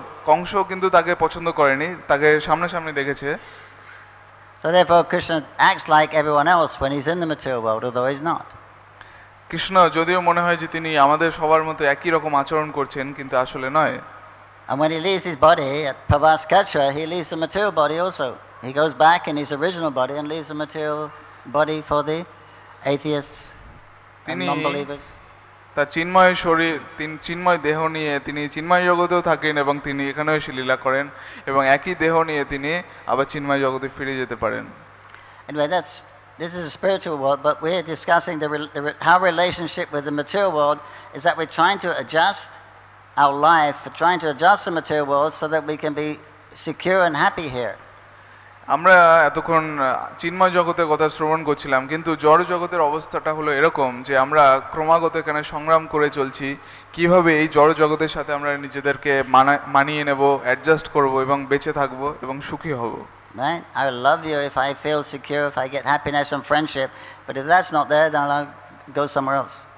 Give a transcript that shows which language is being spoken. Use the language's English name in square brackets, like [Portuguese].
[Bangla] কংস কিন্তু তাকে পছন্দ করেনি, তাকে সামনাসামনি দেখেছে। [English] So therefore Krishna acts like everyone else when he's in the material world, although he's not. [Bangla] Krishna যদিও মনে হয় যে তিনি আমাদের সবার মতো একই রকম আচরণ করছেন, কিন্তু আসলে নয়। [English] And when he leaves his body at Prabhas Katra, he leaves the material body also. He goes back in his original body and leaves the material body for the atheists and non-believers. [Bangla] তার চিন্ময় শরীর, চিন্ময় দেহ নিয়ে তিনি চিন্ময় জগতেও থাকেন এবং তিনি এখানেও এসে লীলা করেন, এবং একই দেহ নিয়ে তিনি আবার চিন্ময় জগতে ফিরে যেতে পারেন। [English] Anyway, this is a spiritual world, but we're discussing our relationship with the material world is that we're trying to adjust our life, we're trying to adjust the material world so that we can be secure and happy here. [Bangla] আমরা এতক্ষণ চিন্ময় জগতের কথা শ্রবণ করছিলাম, কিন্তু জড় জগতের অবস্থাটা হলো এরকম যে আমরা ক্রমাগত এখানে সংগ্রাম করে চলছি কিভাবে এই জড় জগতের সাথে আমরা নিজেদেরকে মানিয়ে নেব, অ্যাডজাস্ট করব এবং বেঁচে থাকব এবং সুখী হব। [English] Right? I will love you if I feel secure, if I get happiness and friendship, but if that's not there, then I'll go somewhere else.